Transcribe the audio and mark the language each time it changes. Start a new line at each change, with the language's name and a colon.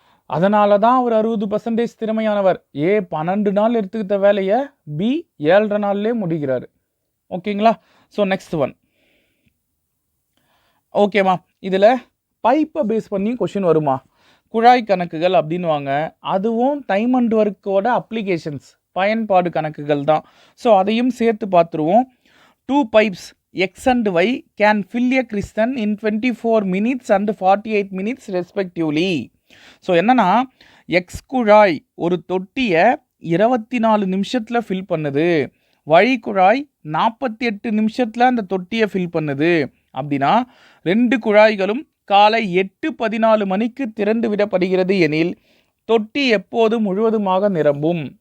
Tamil: அதனால தான் அவர் 60% திறமையானவர். 12 நாள் எடுத்துக்கிட்ட வேலையை பி 7.5 நாள்லேயே முடிக்கிறாரு. ஓகேங்களா? So next one. ஓகேம்மா, இதில் பைப்பை பேஸ் பண்ணி கொஷின் வருமா? குழாய் கணக்குகள் அப்படின்வாங்க. அதுவும் டைம் அண்ட் ஒர்க்கோட அப்ளிகேஷன்ஸ், பயன்பாடு கணக்குகள் தான். ஸோ அதையும் சேர்த்து பார்த்துருவோம்.
English: 2 pipes X and Y can fill a crystal in 24 minutes and 48 minutes respectively.
Tamil: So என்னன்னா, எக்ஸ் குழாய் ஒரு தொட்டியை 24 நிமிஷத்தில் ஃபில் பண்ணுது, Y குழாய் 48 நிமிஷத்தில் அந்த தொட்டியை ஃபில் பண்ணுது. அப்படின்னா 2 குழாய்களும் காலை 8:14 மணிக்கு திறந்து விடப்படுகிறது எனில் தொட்டி எப்போது முழுவதுமாக நிரம்பும்?